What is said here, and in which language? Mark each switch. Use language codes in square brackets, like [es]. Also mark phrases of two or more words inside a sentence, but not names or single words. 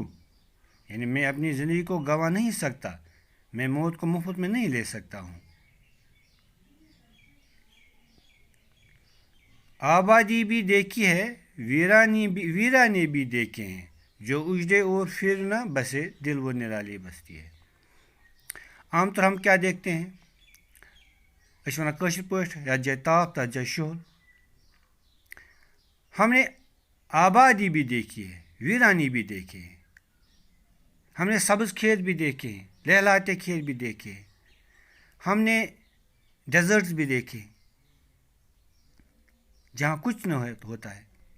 [ur] یعنی میں اپنی زندگی کو گنوا نہیں سکتا، میں موت کو مفت میں نہیں لے سکتا ہوں. آبادی بھی دیکھی ہے، ویرانے بھی دیکھے ہیں، جو اجڑے اور پھر نہ بسے دل وہ نرالی بستی ہے. عامطور ہم کیا دیکھتے ہیں, [ks] وَن کشَر پٹھ یا جاے تاپ تتھ جاے شول. [ur] ہمنے آبادی بھی دیکھی ہے، ویرانی بھی دیکھے ہیں، ہمنے سبز کھیت بھی دیکھے ہیں، لہلاتے کھیت بھی دیکھے ہیں، ہمنے ڈیزرٹس بھی دیکھے جہاں کچھ نہ ہوتا ہے.